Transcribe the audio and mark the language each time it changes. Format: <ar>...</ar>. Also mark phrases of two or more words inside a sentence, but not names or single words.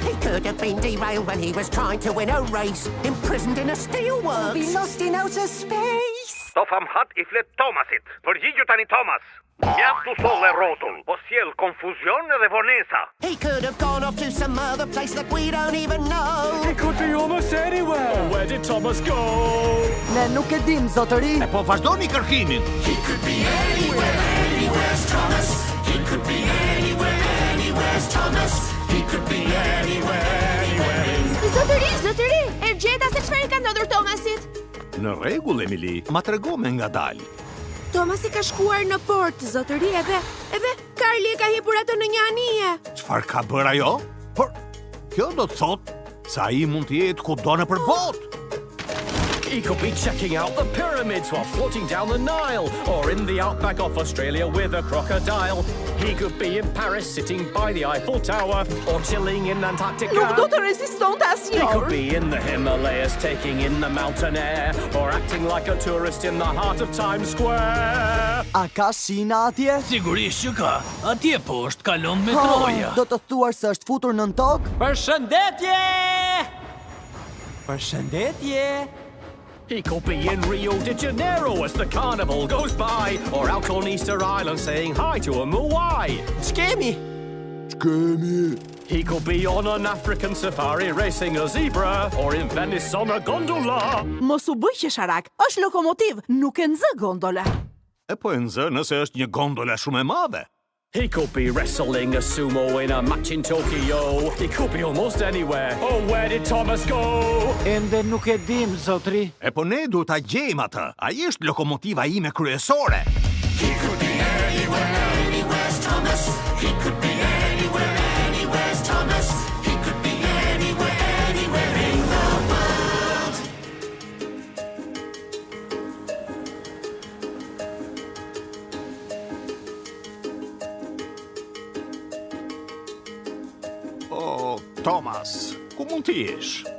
<en>could have been derailed when he was trying to win a race, imprisoned in a steelworks. Be lost in outer space. To famhat I flet Thomasit.</en> <sq>Përgjigju tani Thomas. Mjaft u solle rrotull, po sjell konfuzion edhe vonesa.</sq> <en>He could have gone off to some other place that we don't even know. He could be almost anywhere. Where did Thomas go?</en> <sq>Ne nuk e dim, zotëri. E po vazhdoni kërkimin.</sq> <en>He could be anywhere, anywhere's Thomas. He could be anywhere, anywhere's Thomas. He could be anywhere, anywhere.</en> <sq>Zotëri, e gjeta se çfarë ka ndodhur Thomasit? Në rregull, Emily, ma trego me ngadalë. Thomasi ka shkuar në port, zotëri, edhe Carly e ka hipur atë në një anije. Çfarë ka bërë ajo? Por kjo do të thotë se ai mund të jetë kudo nëpër botë.</sq> <en>He could be checking out the pyramids while floating down the Nile, or in the outback of Australia with a crocodile. He could be in Paris sitting by the Eiffel Tower, or chilling in Antarctica.</en> <sq>Nuk do të rezistonte</sq> <en>He could</en> <sq>asnjëherë.</sq> <en>be in the Himalayas taking in the mountain air, or acting like a tourist in the heart of Times Square.</en> <sq>A ka shina atje? Sigurisht që ka. Atje poshtë kalon metroja. Do të thuar se është futur nën tokë? Përshëndetje! Përshëndetje.</sq> <en>He could be in Rio de Janeiro as the carnival goes by, or out on Easter Island saying hi to a Moai.</en> <sq>Ç'kemi?</sq> <en>He could be on an African safari racing a zebra, or in Venice on a gondola.</en> <sq>Mos u bëj qesharak. Është lokomotiv, nuk e nxë gondola. E po e nxë nëse është një gondola shumë e madhe.</sq> <en>He could be wrestling a sumo in a match in Tokyo. He could be almost anywhere. Oh, where did Thomas go?</en> <sq>Ende nuk e dim, zotri. E po ne duhet ta gjejmë atë. Ai është lokomotiva ime kryesore.</sq> <en>He could be anywhere, anywhere's Thomas. He could be anywhere, anywhere's Thomas. He could be anywhere, anywhere in the world.</en> <sq>O, Thomas, ku mund të jesh?</sq>